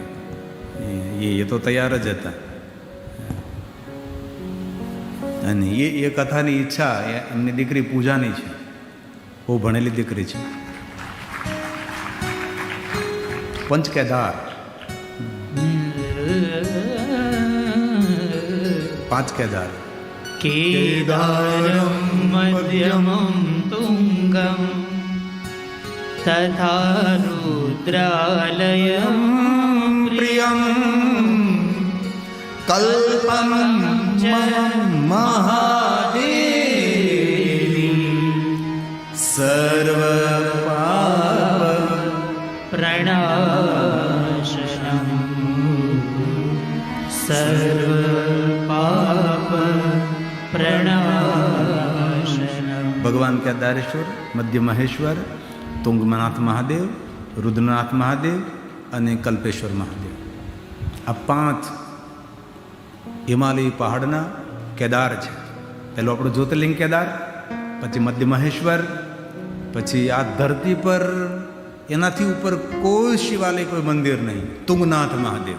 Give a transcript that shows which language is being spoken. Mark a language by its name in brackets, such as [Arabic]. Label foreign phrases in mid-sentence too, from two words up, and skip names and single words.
[Gujarati] એ તો તૈયાર જ હતા. અને એ કથાની ઈચ્છા એમની દીકરી પૂજાની છે. બહુ ભણેલી દીકરી છે. 5 કેદાર, 5 કેદાર. [Sanskrit] केदारं मध्यमं तुङ्गं तथा रुद्रालयं प्रियं कल्पं च महादेवी सर्वपाप प्रणाशनं सर्वपाप प्रणाशनं. [Gujarati] ભગવાન કેદારેશ્વર, મધ્ય મહેશ્વર, તુંગનાથ મહાદેવ, રુદ્રનાથ મહાદેવ અને કલ્પેશ્વર મહાદેવ, આ 5 હિમાલય પહાડના કેદાર છે. પહેલું આપણું જ્યોતિર્લિંગ કેદાર, પછી મધ્ય મહેશ્વર, પછી આ ધરતી પર એનાથી ઉપર કોઈ શિવાલય, કોઈ મંદિર નહીં, તુંગનાથ મહાદેવ.